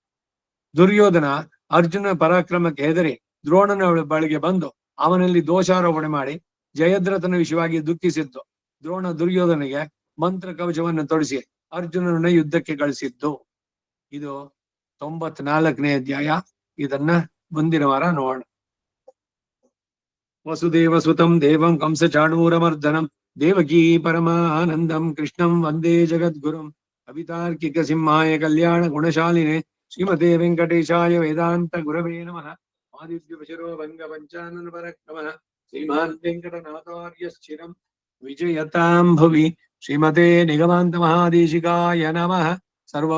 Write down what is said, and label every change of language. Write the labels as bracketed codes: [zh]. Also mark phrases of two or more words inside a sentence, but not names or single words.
[kn] ದುರ್ಯೋಧನ ಅರ್ಜುನ ಪರಾಕ್ರಮಕ್ಕೆ ಹೆದರಿ ದ್ರೋಣನ ಬಳಿಗೆ ಬಂದು ಅವನಲ್ಲಿ ದೋಷಾರೋಪಣೆ ಮಾಡಿ ಜಯದ್ರಥನ ವಿಷಯವಾಗಿ ದುಃಖಿಸಿದ್ದು. ದ್ರೋಣ ದುರ್ಯೋಧನಿಗೆ ಮಂತ್ರ ಕವಚವನ್ನು ತೊಡಿಸಿ ಅರ್ಜುನನ ಯುದ್ಧಕ್ಕೆ ಕಳಿಸಿದ್ದು. ಇದು 94ನೇ ಅಧ್ಯಾಯ. ಇದನ್ನ ಮುಂದಿನ ವಾರ ನೋಡೋಣ. [sa] ವಸುದೇವ ಸುತಂ ದೇವಂ ಕಂಸ ಚಾಣೂರಮರ್ದನಂ ದೇವಕೀ ಪರಮಾನಂದಂ ಕೃಷ್ಣಂ ವಂದೇ ಜಗದ್ಗುರುಂ ಕವಿತಾರ್ಕಿಕ ಸಿಂಹಾಯ ಕಲ್ಯಾಣ ಗುಣಶಾಲಿನೇ ಶ್ರೀಮತೆ ವೆಂಕಟೇಶಾಯ ವೇದಾಂತ ಗುರವೇ ನಮಃ. ಆದಿತ್ಯಶರೋ ಭಂಗ ಪಂಚಾನನ ಪರಕ್ರಮಃ ಶ್ರೀಮಾನ್ ವೆಂಕಟನಾಥಾರ್ಯಶ್ಚಿರಂ ವಿಜಯತಾಂ ಭುವಿ. ಶ್ರೀಮತೆ ನಿಗಮಾಂತ ಮಹಾದೇಶಿಕಾಯ ನಮಃ.